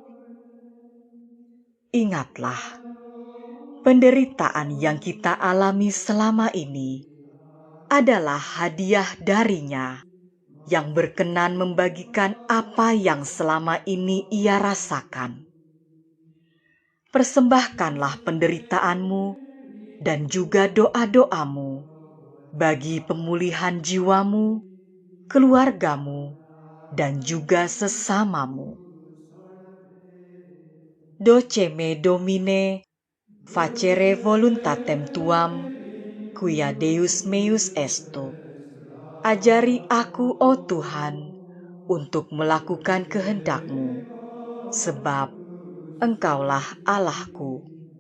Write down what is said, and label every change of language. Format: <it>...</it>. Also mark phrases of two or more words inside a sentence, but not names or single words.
<id>Ingatlah, penderitaan yang kita alami selama ini adalah hadiah darinya yang berkenan membagikan apa yang selama ini ia rasakan. Persembahkanlah penderitaanmu dan juga doa-doamu bagi pemulihan jiwamu, keluargamu, dan juga sesamamu.</id> <la>Doceme Domine, facere voluntatem tuam, quia Deus meus esto.</la> <id>Ajari aku, oh Tuhan, untuk melakukan kehendak-Mu, sebab Engkaulah Allahku.</id>